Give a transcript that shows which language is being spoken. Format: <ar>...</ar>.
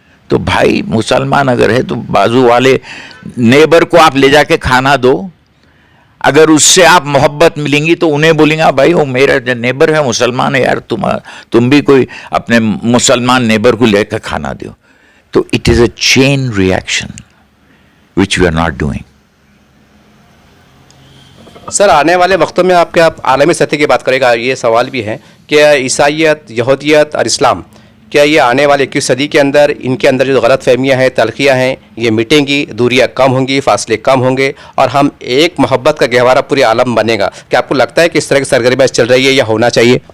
<ur>تو بھائی مسلمان اگر ہے تو بازو والے نیبر کو آپ لے جا کے کھانا دو, اگر اس سے آپ محبت ملیں گی تو انہیں بولیں گا بھائی وہ میرا جو نیبر ہے مسلمان ہے یار, تم بھی کوئی اپنے مسلمان نیبر کو لے کر کھانا دو.</ur> <en>تو it is a chain reaction which we are not doing.</en> <ur>سر آنے والے وقتوں میں آپ عالمی سطح کی بات کرے گا, یہ سوال بھی ہے کہ عیسائیت, یہودیت اور اسلام کیا یہ آنے والے 21 صدی کے اندر ان کے اندر جو غلط فہمیاں ہیں, تلخیاں ہیں, یہ مٹیں گی, دوریاں کم ہوں گی, فاصلے کم ہوں گے, اور ہم ایک محبت کا گہوارہ پورے عالم بنے گا؟ کیا آپ کو لگتا ہے کہ اس طرح کی سرگرمیاں چل رہی ہے یا ہونا چاہیے؟</ur>